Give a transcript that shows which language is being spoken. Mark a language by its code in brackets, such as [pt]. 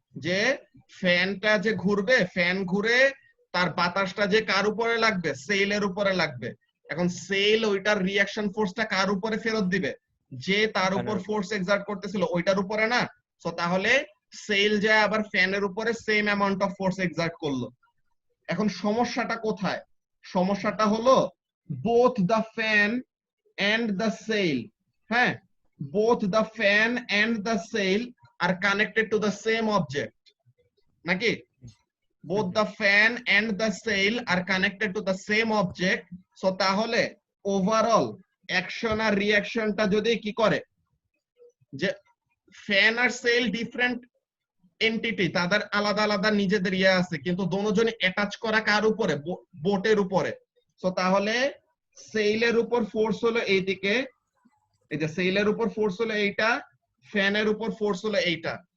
[bn] যে ফ্যানটা যে ঘুরবে, ফ্যান ঘুরে তার বাতাসটা যে কার উপরে লাগবে, সেইলের উপরে লাগবে। এখন সেইল ওইটার রিঅ্যাকশন ফোর্সটা কার উপরে ফেরত দিবে, যে তার উপর ফোর্স এক্সার্ট করতেছিল ওইটার উপরে না। সো তাহলে সেইল যায় আবার ফ্যানের উপরে same amount of force excerpt করলো। এখন সমস্যাটা কোথায়? সমস্যাটা হলো [en] Both the fan and the sail, হ্যাঁ, both the fan and the sail are connected to the same object, নাকি? both the fan and the sail are connected to the same object. [bn] so তাহলে overall action আর রিঅ্যাকশনটা যদি কি করে, যে fan আর sell different entity, তাদের আলাদা আলাদা নিজেদের ইয়ে আছে, কিন্তু দুজনে অ্যাটাচ করা কার উপরে, বোটের উপরে। সো তাহলে সেইলের উপর ফোর্স হলো এইদিকে, এই যে সেইলের উপর ফোর্স হলো এইটা, ফ্যানের উপর ফোর্স হলো এইটা।